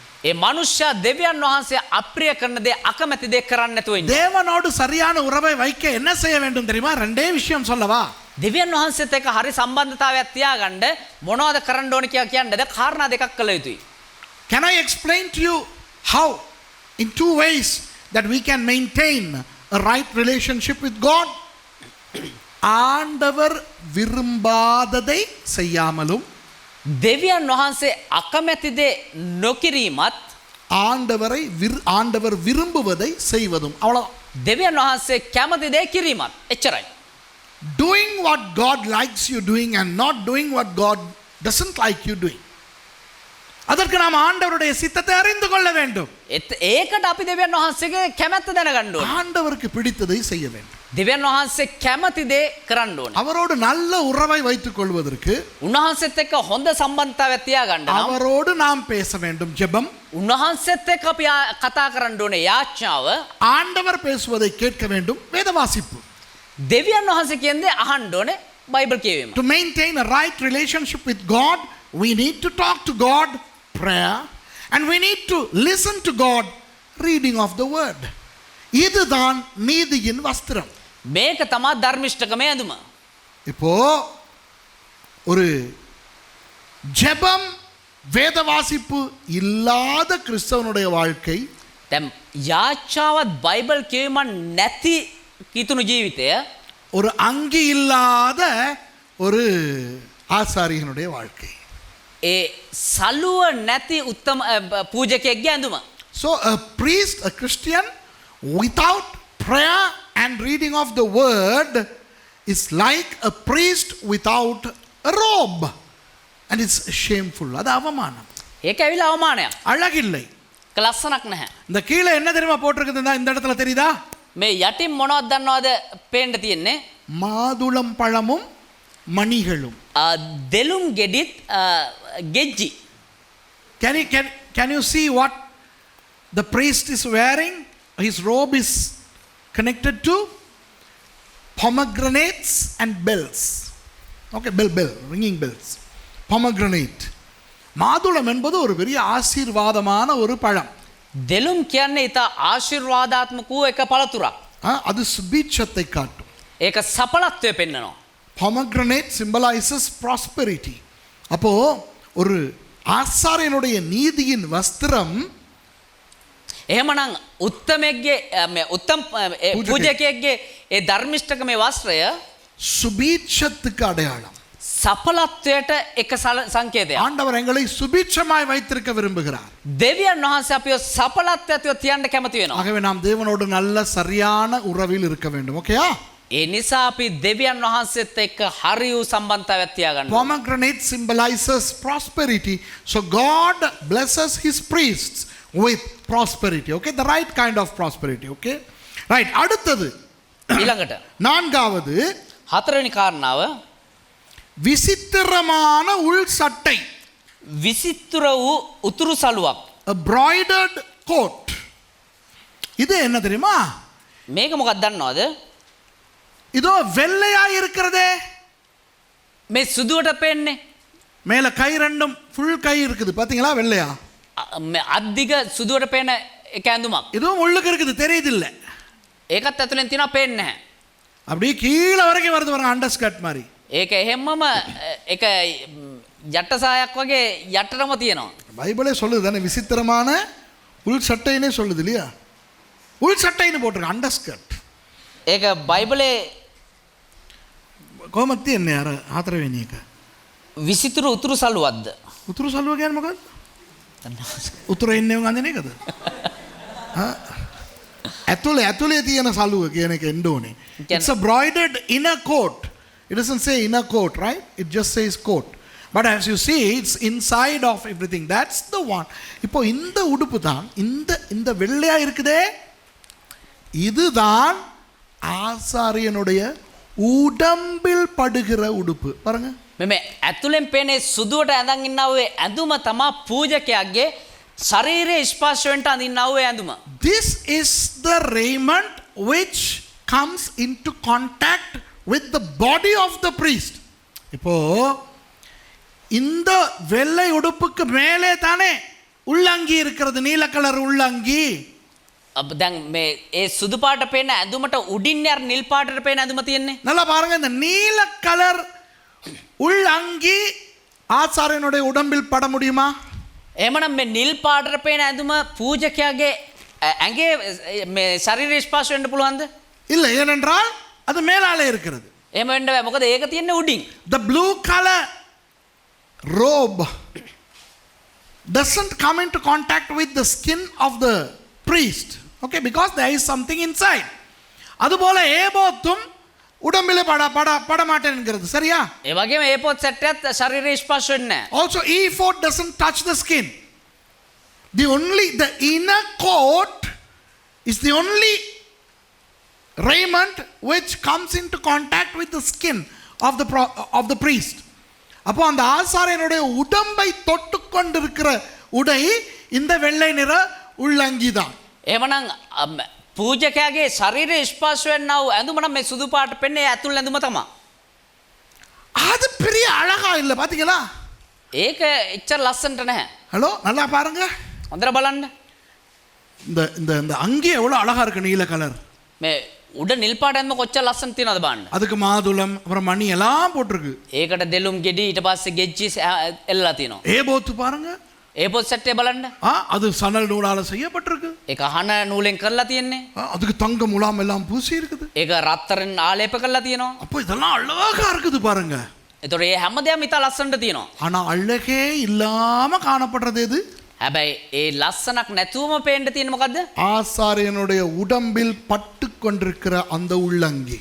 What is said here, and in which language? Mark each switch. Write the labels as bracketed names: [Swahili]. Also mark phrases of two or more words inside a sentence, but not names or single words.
[Sinhala] ඒ මනුෂ්‍යයා දෙවියන් වහන්සේ අප්‍රිය කරන දේ අකමැති දේ කරන්නේ නැතුව ඉන්න. [Tamil] தேவனோடு சரியான உறவை வைக்க என்ன செய்ய வேண்டும் தெரியுமா? ரெண்டே விஷயம் சொல்லவா? [Sinhala] දෙවියන් වහන්සේත් එක්ක හරි සම්බන්ධතාවයක් තියාගන්න මොනවද කරන්න ඕන කියලා කියන්නද? කාරණා දෙකක් කළ යුතුයි. [English] Can I explain to you how in two ways that we can maintain a right relationship with God? [Tamil] ஆண்டவர் விரும்பாததை செய்யாமலும் [Sinhala] දෙවියන් වහන්සේ අකමැති දේ නොකිරීමත් [Tamil] ஆண்டவர் விரும்புவதை செய்வதும். அவ்வளவுதான். [Sinhala] දෙවියන් වහන්සේ කැමති දේ කිරීමත් එච්චරයි. [English] Doing what God likes you doing and not doing what God doesn't like you doing. [Tamil] அதற்கு நாம் ஆண்டவருடைய சித்தத்தை அறிந்து கொள்ள வேண்டும். [Sinhala] ඒකට අපි දෙවියන් වහන්සේගේ කැමැත්ත දැනගන්න ඕනේ. [Tamil] ஆண்டவருக்கு பிடித்ததை செய்ய வேண்டும். [Sinhala] දෙවියන් වහන්සේ කැමති දේ කරන්න ඕනේ. [Tamil] அவரோடு நல்ல உறவை வைத்துக் கொள்வதற்கு [Sinhala] උන්වහන්සේත් එක්ක හොඳ සම්බන්ධතාවයක් තියාගන්න නම් [Tamil] அவரோடு நாம் பேச வேண்டும். ஜெபம். [Sinhala] උන්වහන්සේත් එක්ක අපි කතා කරන්න ඕනේ යාඥාව. [Tamil] ஆண்டவர் பேசுவதை கேட்க வேண்டும். வேத வாசிப்பு. [Sinhala] දෙවියන් වහන්සේ කියන්නේ අහන්න ඕනේ බයිබල් කියවීම. [English] To maintain a right relationship with God, we need to talk to God, prayer, and we need to listen to God, reading of the word. [Tamil] இதுதான் நீதியின் வஸ்திரம். [Sinhala] මේක තමයි ධර්මිෂ්ඨකමේ ඇඳුම. [Tamil] இப்போ ஒரு ஜெபம் வேத வாசிப்பு இல்லாத கிறிஸ்தவனுடைய வாழ்க்கை [Sinhala] දැන් යාඥාවත් බයිබල් කියවීම නැති කිතුණු ජීවිතය [Tamil] ஒரு அங்கி இல்லாத ஒரு ஆசாரியனுடைய வாழ்க்கை. [Sinhala] ඒ සලුව නැති උත්තම පූජකයෙක්ගේ ඇඳුම. [English] So a priest, a Christian without prayer and reading of the word is like a priest without a robe, and it's shameful. [Tamil] அது அவமானம். [Sinhala] ඒක ඇවිල්ලා අවමානයක්. [Tamil] அழகில்லை. [Sinhala] ඒක ලස්සනක් නැහැ. [Tamil] இந்த கீழே என்ன தெரியுமா போட்டிருக்குது இந்த இடத்துல தெரியுதா? [Sinhala] මේ යටින් මොනවද දන්නවද පේන්න තියෙන්නේ? [Tamil] மாதுளம் பழமும் மணிகளும். [Sinhala] දෙලුම් ගෙඩිත් ගෙජ්ජි. [English] Can you see what the priest is wearing? His robe is connected to pomegranates and bells. Okay, bell, ringing bells. Pomegranate. [Tamil] மாதுளம் என்பது ஒரு பெரிய ஆசீர்வாதமான ஒரு பழம். [Sinhala] දෙලුම් කියන්නේ ඊට ආශිර්වාදාත්මක වූ එක පළතුරක්. [Tamil] அது சுபீட்சத்தை காட்டும். [Sinhala] ඒක සඵලත්වය පෙන්වනවා. [English] Pomegranate symbolizes prosperity. [Tamil] அப்போ ஒரு ஆசாரியனுடைய நீதியின் வஸ்திரம் [Sinhala] එහෙමනම් උත්තමෙක්ගේ උත්තම පූජකයෙක්ගේ ඒ ධර්මිෂ්ඨකමේ වස්ත්‍රය [Tamil] சுபீட்சத்துக்கு அடையாளம். [Sinhala] සඵලත්වයට එක සංකේතයක්. [Tamil] ஆண்டவர் எங்களை சுபீட்சமாய் வைத்திருக்க விரும்புகிறார். [Sinhala] දෙවියන් වහන්සේ අපිව සඵලත්වයට තියන්න කැමති වෙනවා. [Tamil] ஆகவே நாம் தேவனோடு நல்ல சரியான உறவில் இருக்க வேண்டும். ஓகேயா? [Sinhala] ඒ නිසා අපි දෙවියන් වහන්සේත් එක්ක හරි වූ සම්බන්ධතාවයක් තියාගන්න. [English] Pomegranate symbolizes prosperity. So God blesses his priests with prosperity. Okay? The right kind of prosperity. Okay? Right. [Tamil] அடுத்தது [Sinhala] ඊළඟට [Tamil] நான்காவது [Sinhala] හතරවෙනි කාරණාව [Tamil] விசித்திரமான உள் சட்டை. [Sinhala] විසිතුර වූ උතුරු සලුවක්. [English] A broidered coat. [Tamil] இது என்ன தெரியுமா? [Sinhala] මේක මොකක්ද දන්නවද? [Tamil] இதோ வெள்ளையா இருக்கிறதே. [Sinhala] මේ සුදුවට පෙන්නේ. [Tamil] மேல கை ரெண்டும் ஃபுல் கை இருக்குது. பாத்தீங்களா வெள்ளையா? [Sinhala] අද්දිග සුදුවට පේන එක ඇඳුමක්. [Tamil] இதுவும் உள்ளுக்கு இருக்குது தெரியுது இல்ல? [Sinhala] ඒකත් ඇතුලෙන් තියෙනවා පේන්නේ නැහැ. [Tamil] அப்படியே கீழ வரைக்கும் வருது பாருங்க [English] under skirt [Tamil] மாதிரி. [Sinhala] ඒක එහෙම්මම එක යට්ට සායක් වගේ යටටම තියෙනවා. [Tamil] பைபிளே சொல்லுது தானே விசித்திரமான உள் சட்டைனே சொல்லுது இல்லையா? உள் சட்டைன்னு போட்டிருக்கு [English] under skirt. [Sinhala] ඒක බයිබලේ කොහොමද තියන්නේ අර හතරවෙනි එක? විසිතුරු උතුරු සලුවක්ද? උතුරු සල්ුව කියන්නේ මොකක්ද? උතුරේ ඉන්නේ උන් අඳින එකද? ඇතුලේ තියෙන සලුව කියන එක එන්න ඕනේ. [English] It's a broidered inner coat. It doesn't say inner coat, right? It just says coat. But as you see, it's inside of everything. That's the one. [Tamil] இப்போ இந்த உடுப்பு தான் இந்த வெள்ளையா இருக்குதே, இதுதான் ஆசாரியனுடைய உடம்பில் படுகிற உடுப்பு. பாருங்க. [Sinhala] මෙම ඇතුළෙන් පේනේ සුදුවට ඇඳන් ඉන්නා වූ ඇඳුම තමා පූජකයාගේ ශරීරයේ ස්පර්ශවෙන්ට අඳින්නා වූ ඇඳුම. [English] This is the raiment which comes into contact with the body of the priest. [Tamil] இப்போ இந்த வெள்ளை உடுப்புக்கு மேலே தானே உள்ளங்கி இருக்கிறது, நீல கலர் உள்ளங்கி. [Sinhala] දැන් මේ ඒ සුදු පාට පේන ඇඳුමට උඩින් යාර නිල් පාටට පේන ඇඳුම තියෙන්නේ. [Tamil] நல்லா பாருங்க, இந்த நீல கலர் உள்ளங்கி ஆசாரியனுடைய உடம்பில் பட முடியுமா? [Sinhala] එහෙමනම් මේ නිල් පාටට පේන ඇඳුම පූජකයාගේ ඇඟේ මේ ශරීරයේ ස්පර්ශ වෙන්න පුළුවන්ද? [Tamil] இல்லை, ஏனென்றால் அது மேலாலே இருக்கிறது. [Sinhala] එහෙම වෙන්න බෑ. මොකද ඒක තියෙන්නේ උඩින්. [English] The blue color robe doesn't come into contact with the skin of the priest. Okay, because there is something inside. [Tamil] அதுபோல ஏபோத்தும் உடம்பிலே பட மாட்டேன் என்கிறது. சரியா? [Sinhala] ඒ වගේම ඒ පොත් සෙට්ටයත් ශරීරයේ ස්පර්ශ වෙන්නේ නැහැ. [English] Also ephod doesn't touch the skin. The inner coat is the only raiment which comes into contact with the skin of the priest. [Tamil] அப்போ அந்த ஆசாரியனுடைய உடம்பை தொட்டு கொண்டிருக்கிற உடை இந்த வெள்ளை நிற உள்ளங்கி தான். [Sinhala] එහෙමනම් පූජකයාගේ ශරීරයේ ස්පර්ශ වෙන්නා වූ ඇඳුම නම් මේ සුදු පාට පෙන්නේ ඇතුල් ඇඳුම තමයි. [Tamil] அது பெரிய அழகா இல்ல, பாத்தீங்களா? [Sinhala] ඒක එච්චර ලස්සනට නැහැ. [Tamil] ஹலோ, நல்லா பாருங்க. [Sinhala] හොඳට බලන්න. [Tamil] இந்த இந்த இந்த அங்கி எவ்வளவு அழகா இருக்கு, நீல கலர். [Sinhala] මේ උඩ නිල් පාට ඇඳුම කොච්චර ලස්සන තියෙනවද බලන්න. [Tamil] அதுக்கு மாதுளம் அப்புறம் மணி எல்லாம் போட்டிருக்கு. [Sinhala] ඒකට දෙලුම් ගෙඩි ඊට පස්සේ ගෙජ්ජි එල්ලලා තියෙනවා. [Tamil] ஏபோத்து பாருங்க. [Sinhala] ඒ පොත් සෙට්ටේ බලන්න. [Tamil] அது சணல் நூலால செய்யப்பட்டிருக்கு. [Sinhala] ඒක අහන නූලෙන් කරලා තියෙන්නේ. [Tamil] அதுக்கு தங்க முலாம் எல்லாம் பூசி இருக்குது. [Sinhala] ඒක රත්තරන් ආලේප කරලා තියෙනවා. [Tamil] அப்போ இதெல்லாம் அழகா இருக்குது பாருங்க. [Sinhala] ඒතොර ඒ හැමදේම ඉතා ලස්සනට තියෙනවා. [Tamil] ஆனா அழகே இல்லாம காணப்படுறது எது? [Sinhala] හැබැයි ඒ ලස්සනක් නැතුවම පේන්න තියෙන්නේ මොකද්ද? [Tamil] ஆசாரியனுடைய உடம்பில் பட்டு கொண்டிருக்கிற அந்த உள்ளங்கி.